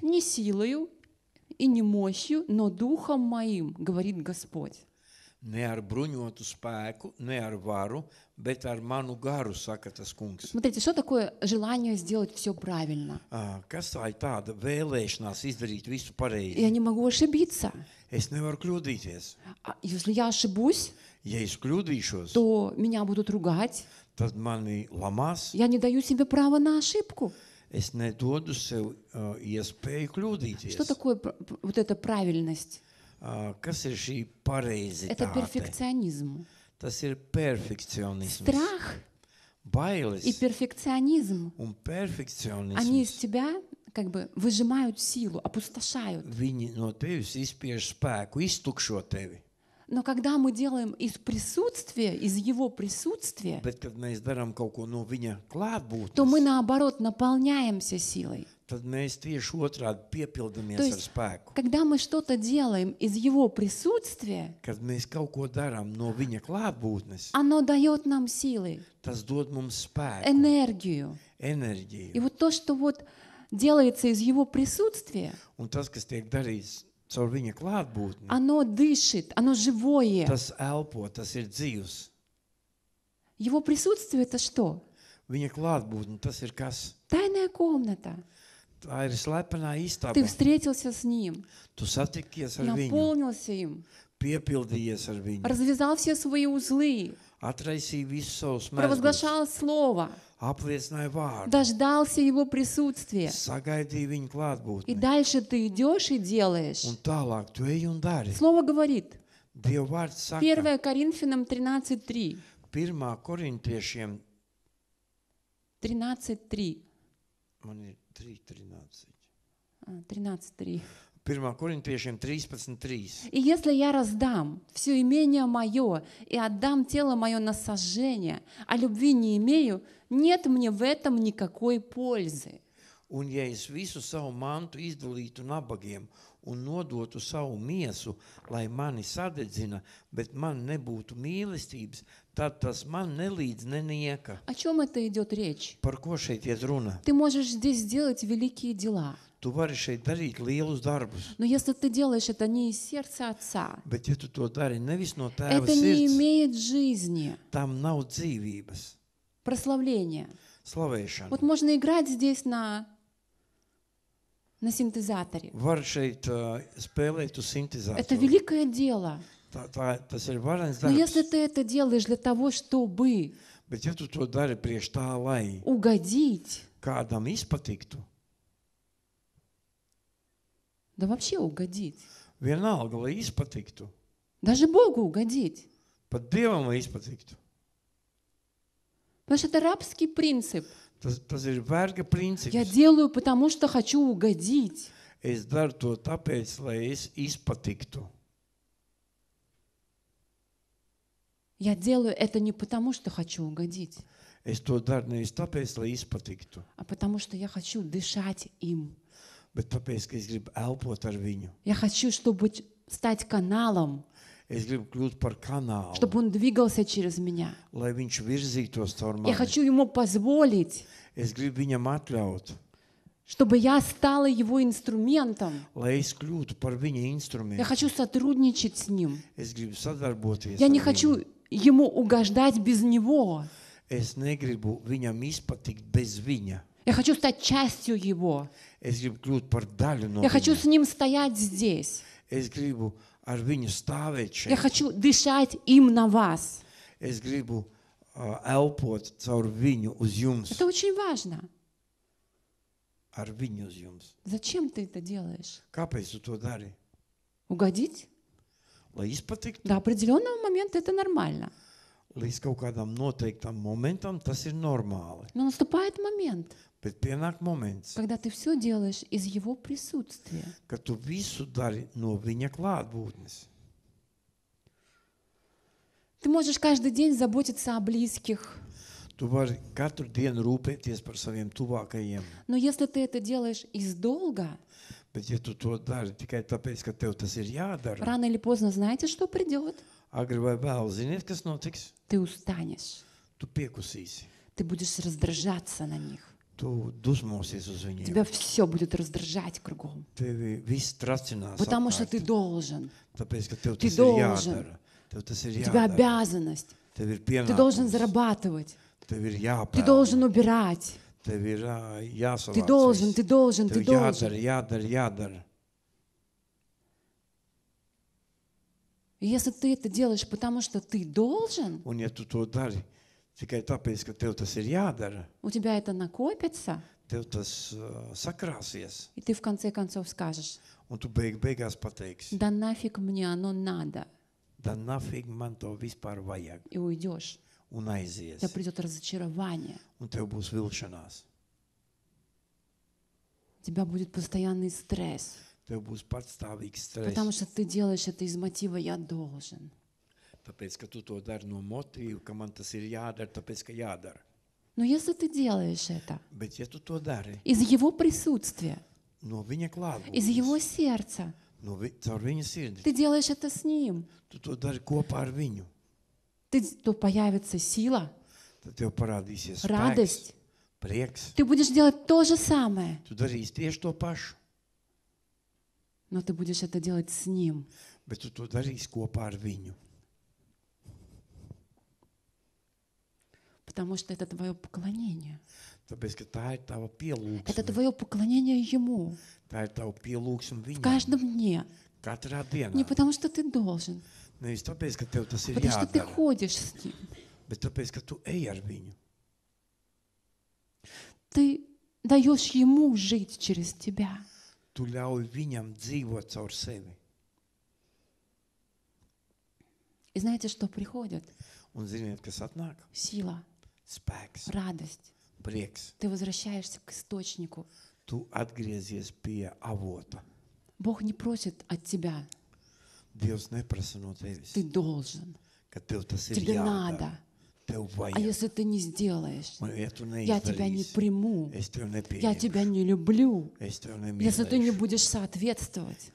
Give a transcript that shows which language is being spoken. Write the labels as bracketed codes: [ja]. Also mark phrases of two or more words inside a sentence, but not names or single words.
[ru] не силою и не мощью, но духом моим, говорит Господь. [lv] Ne ar bruņotu spēku, ne ar varu, bet ar manu garu, saka tas kungs. [ru] Смотрите, что такое желание сделать все правильно? [lv] Kas tā ir tāda vēlēšanās izdarīt visu [ru] Я [lv] pareizi? [ru] не могу ошибиться. [lv] Es nevaru kļūdīties. [ru] А если я ошибусь, [lv] Ja es kļūdīšos, [ru] то меня будут ругать. [lv] tad mani lamās. [ru] Я не даю себе права на ошибку. [lv] Es nedodu sev iespēju kļūdīties. [ru] Что такое вот эта правильность? [lv] Kas ir šī [ru] Это [lv] pareizitāte? [ru] перфекционизм. [lv] Tas ir perfekcionisms. [ru] Страх и [lv] Bailes [ru] перфекционизм, [lv] un [ru] они из [lv] perfekcionisms. [ru] тебя как бы выжимают силу, опустошают. [lv] Viņi no tevis izspiež spēku, iztukšo tevi. [ru] Но когда мы делаем из присутствия, из его присутствия, [lv] Bet, kad mēs darām kaut ko no viņa [ru] то мы [lv] klātbūtnes, [ru] наоборот наполняемся силой. [lv] tad mēs tieši otrādi [ru] То [lv] piepildamies ar [ru] есть, [lv] spēku. [ru] когда мы что-то делаем из его присутствия, [lv] Kad mēs kaut ko darām no viņa klātbūtnes, [ru] оно дает нам силы, [lv] tas dod mums spēku, [ru] энергию. И [lv] enerģiju. [ru] вот то, что вот делается из его присутствия, [lv] Un tas, kas tiek darīts caur viņa klātbūtni, [ru] оно дышит, оно живое. [lv] tas elpo, tas ir dzīvs. [ru] Его присутствие — это что? [lv] Viņa klātbūtne, tas ir kas? [ru] Тайная комната. [lv] Tā ir slepenā istaba. [ru] Ты встретился с ним, [lv] Tu satikies ar viņu, [ru] наполнился им, [lv] piepildījies ar viņu, [ru] развязал все свои узлы, [lv] atraisīji visus savus mēslus, [ru] провозглашал слово, [lv] apliecināja vārdu, [ru] дождался его присутствия. [lv] sagaidīja viņu [ru] И [lv] klātbūtni. [ru] дальше ты идешь и делаешь. [lv] Un tālāk tu ej un dari. [ru] Слово говорит. [lv] Dieva vārds saka, [ru] 1 Коринфянам 13:3. [lv] 1. korintiešiem 13:3. Man ir 3:13. 13:3. 1. Korintiešiem 13:3. [ru] И если я раздам все имение мое и отдам тело мое на сожжение, а любви не имею, нет мне в этом никакой пользы. [lv] Un ja es visu savu mantu izdalītu nabagiem un nodotu savu miesu, lai mani sadedzina, bet man nebūtu mīlestības, tad tas man nelīdz nenieka. [ru] О чем это идет речь? [lv] Par ko šeit iet runa? [ru] Ты можешь здесь сделать великие дела, [lv] Tu vari šeit darīt lielus darbus, [ru] но если ты делаешь это не из сердца Отца, [lv] bet ja tu to dari nevis no tēva [ru] это не [lv] sirds, [ru] имеет жизни, [lv] tam nav dzīvības, [ru] прославления. [lv] slavēšana. [ru] Вот можно играть здесь на синтезаторе. [lv] Var šeit spēlēt uz [ru] Это [lv] sintezātoru. [ru] великое дело. [lv] Tas ir varens [ru] Но если [lv] darbs, [ru] ты это делаешь для того, чтобы [lv] bet ja tu to dari priekš tā, lai [ru] угодить, [lv] kādam izpatiktu, [ru] да вообще угодить, [lv] vienalga, lai izpatiktu, [ru] даже Богу угодить, [lv] pat Dievam, lai izpatiktu. [ru] потому что это рабский принцип. [lv] Tas ir verga princips. [ru] Я делаю, потому что хочу угодить. [lv] Es daru to tāpēc, lai es izpatiktu. [ru] Я делаю это не потому, что хочу угодить, [lv] Es to daru nevis tāpēc, lai izpatiktu, [ru] а потому что я хочу дышать им. [lv] bet tāpēc, ka es gribu elpot ar viņu. [ru] Я хочу, чтобы стать каналом, [lv] Es gribu kļūt par kanālu, [ru] чтобы он двигался через меня. [lv] lai viņš virzītos caur [ru] Я [lv] mani. [ru] хочу ему позволить, [lv] Es gribu viņam atļaut, [ru] чтобы я стала его инструментом. [lv] lai es kļūtu par viņa [ru] Я [lv] instrumentu. [ru] хочу сотрудничать с ним. [lv] Es gribu sadarboties [ru] Я не [lv] ar [ru] хочу [lv] viņu. [ru] ему угождать без него. [lv] Es negribu viņam izpatikt bez viņa. [ru] Я хочу стать частью его. [lv] Es gribu kļūt par daļu no [ru] Я хочу [lv] viņa. [ru] с ним стоять здесь. [lv] Es gribu ar viņu stāvēt [ru] Я [lv] šeit. [ru] хочу дышать им на вас. [lv] Es gribu elpot caur viņu uz jums. [ru] Это очень важно. [lv] Ar viņu uz jums. [ru] Зачем ты это делаешь? [lv] Kāpēc tu to dari? [ru] Угодить? [lv] Lai izpatiktu, [ru] До определенного момента это нормально. [lv] līdz kaut kādam noteiktam momentam, tas ir normāli. [ru] Но наступает момент, [lv] Bet pienāk moments, [ru] когда ты все делаешь из его присутствия. [lv] kad tu visu dari no viņa klātbūtnes. [ru] Ты можешь каждый день заботиться о близких. [lv] Tu vari katru dienu rūpēties par saviem tuvākajiem. [ru] Но если ты это делаешь из долга, [lv] Bet ja tu to dari tikai tāpēc, ka tev tas ir jādara, [ru] рано или поздно знаете, что придет? [lv] agri vai vēl, ziniet, kas notiks? [ru] Ты устанешь. [lv] Tu piekusīsi. [ru] Ты будешь раздражаться на них. [lv] Tu dusmosies uz viņiem. [ru] Тебя все будет раздражать кругом. [lv] Tevi viss tracinās [ru] Потому что ты [lv] apkārt. [ru] должен. [lv] Tāpēc, ka tev [ru] Ты [lv] tas ir [ru] должен. [lv] jādara. Tev tas ir [ru] У тебя [lv] jādara. [ru] обязанность. [lv] Tev ir [ru] Ты должен [lv] pienākums. [ru] зарабатывать. [lv] Tev ir [ru] Ты [lv] jāpelna. [ru] должен убирать. [lv] Tev ir jāsavāc. [ru] Ты должен, [lv] viss. [ru] ты должен, ты [lv] Tev [ru] должен. [lv] jādara. [ru] И если ты это делаешь, потому что ты должен, [lv] Un ja tu to dari tikai tāpēc, ka tev tas ir jādara, [ru] у тебя это накопится, [lv] tev tas sakrāsies. [ru] и ты в конце концов скажешь, [lv] Un tu beigās pateiksi, [ru] да нафиг мне оно надо, да нафиг [lv] man to vispār vajag. [ru] и уйдешь. [lv] Un [ru] У [lv] aizies. [ru] тебя придет разочарование, [lv] Un tev būs vilšanās. [ru] у тебя будет постоянный стресс, [lv] Tev būs patstāvīgs stress. [ru] потому что ты делаешь это из мотива «я должен». [lv] Tāpēc, ka tu to dari no motīva, ka man tas ir jādara, tāpēc, ka jādara. [ru] Но если ты делаешь это [lv] Bet ja tu to dari [ru] из его присутствия, [lv] no viņa [ru] из его [lv] klātbūtnes, [ru] сердца, [lv] caur viņa sirdi, [ru] ты делаешь это с ним, [lv] tu to dari kopā ar viņu, [ru] то появится сила, [lv] tad tev parādīsies spēks, [ru] радость. [lv] prieks. [ru] Ты будешь делать то же самое, [lv] Tu darīsi tieši to pašu, [ru] но ты будешь это делать с ним. [lv] bet tu to darīsi kopā ar viņu. [ru] Потому что это твое поклонение. [lv] Tāpēc, ka tā ir tava [ru] Это [lv] pielūgsme. [ru] твое поклонение Ему [lv] Tā ir tava pielūgsme [ru] в [lv] viņam. [ru] каждом дне. [lv] Katrā [ru] Не [lv] dienā. [ru] потому что ты должен, [lv] Nevis tāpēc, ka tev tas ir [ru] потому что ты [lv] jādara, [ru] ходишь с Ним. [lv] bet tāpēc, ka tu ej ar viņu. [ru] Ты даешь Ему жить через тебя. [lv] Tu ļauj viņam dzīvot caur sevi. [ru] И знаете, что приходит? [lv] Un ziniet, kas atnāk? [ru] Сила, [lv] Spēks, [ru] радость, [lv] prieks. [ru] Ты возвращаешься к источнику. [lv] Tu atgriezies pie avota. [ru] Бог не просит от тебя. [lv] Dievs neprasa no tevis, [ru] Ты должен. [lv] ka tev tas ir [ru] Тебе [lv] jādara. [ru] надо. [lv] Tev [ru] А [lv] vajag. [ru] если ты не сделаешь, [lv] Un, ja tu [ru] я тебя не [lv] neizdarīsi, [ru] приму. [lv] es tev [ru] Я [lv] nepieņemšu. [ru] тебя не люблю. [lv] Es tev [ru] Если ты не [lv] nemīlēšu. [ru] будешь соответствовать.